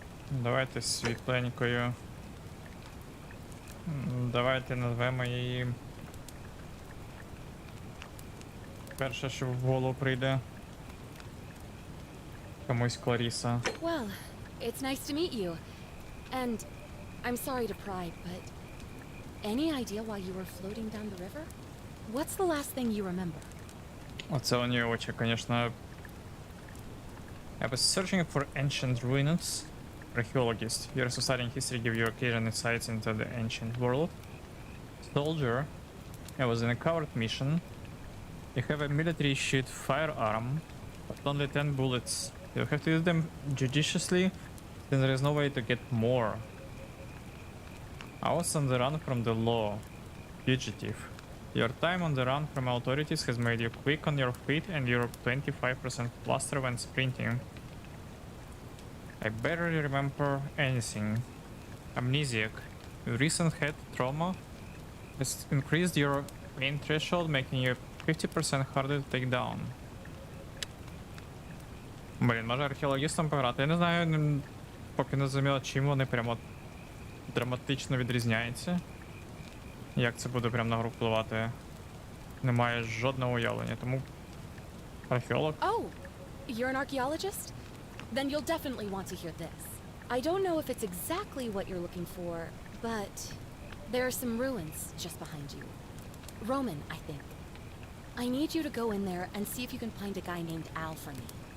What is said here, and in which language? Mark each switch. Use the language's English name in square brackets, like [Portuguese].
[Ukrainian] Давайте світленькою. Давайте назвемо її. Перше, що в голову прийде. Комусь Кларіса. [English] Well, it's nice to meet you. And I'm sorry to pry, but any idea why you were floating down the river? What's the last thing you remember? [Ukrainian] Оце у нее очі, конечно. [English] I was searching for ancient ruins. Archaeologist. Your society and history give you occasional insights into the ancient world. Soldier. I was in a covert mission. You have a military issued firearm, but only 10 bullets. You have to use them judiciously, then there is no way to get more. I was on the run from the law. Fugitive. Your time on the run from authorities has made you quick on your feet and you're 25% faster when sprinting. I barely remember anything. Amnesiac. Your recent head trauma has increased your pain threshold, making you 50% harder to take down. [Ukrainian] Блін, може археологістам пограти. Я не знаю, поки не зрозуміло, чим вони прямо драматично відрізняються. Як це буде прямо на гру впливати. Немає жодного уявлення, тому археолог. [English] Oh, you're an archaeologist? Then you'll definitely want to hear this. I don't know if it's exactly what you're looking for, but there are some ruins just behind you. Roman, I think. I need you to go in there and see if you can find a guy named Al for me.